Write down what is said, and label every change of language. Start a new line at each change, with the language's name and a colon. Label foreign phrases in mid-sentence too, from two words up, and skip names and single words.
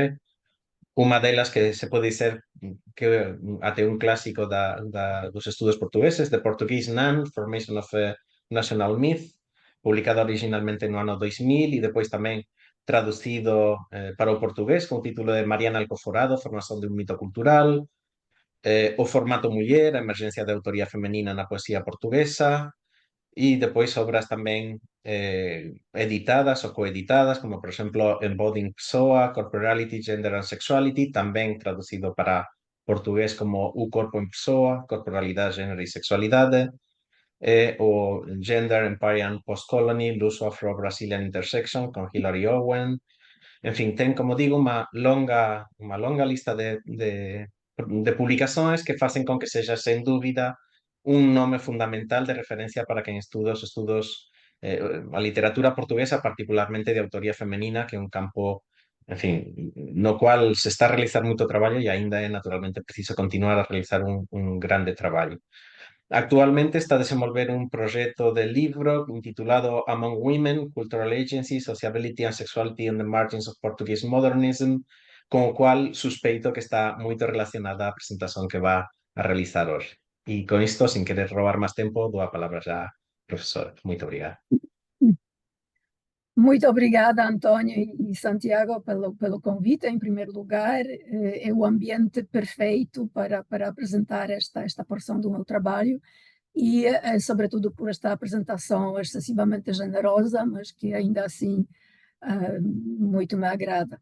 Galician: Unha delas que se pode dizer que até un clásico dos estudos portugueses, The Portuguese Nun, Formation of a National Myth, publicada originalmente no ano 2000 e depois tamén traducido para o portugués con o título de Mariana Alcoforado, Formación de un mito cultural, o formato muller, a emergencia de autoría femenina na poesía portuguesa, e depois obras tamén editadas ou coeditadas, como por exemplo Embodying Pessoa, Corporality, Gender and Sexuality, tamén traducido para portugués como O Corpo en Pessoa, Corporalidade, Género e Sexualidade, o Gender, Empire and Post-Colony, Luso Afro-Brazilian Intersection, con Hilary Owen. En fin, ten, como digo, unha longa lista de publicacións que facen con que sexa, sen dúbida, un nome fundamental de referencia para quen estudos a literatura portuguesa, particularmente de autoría femenina, que é un campo, en fin, no cual se está a realizar moito traballo e aínda é naturalmente preciso continuar a realizar un grande traballo. Actualmente está a desenvolver un proxecto de libro intitulado Among Women, Cultural Agency, Sociability and Sexuality on the Margins of Portuguese Modernism, con o cual suspeito que está moito relacionada a presentación que va a realizar hoxe. E con isto, sin querer roubar máis tempo, dou a palabra xa á profesora. Moito obrigado.
Portuguese: Muito obrigada, Antônio e Santiago, pelo convite. Em primeiro lugar, é o ambiente perfeito para apresentar esta porção do meu trabalho e, sobretudo, por esta apresentação excessivamente generosa, mas que ainda assim muito me agrada.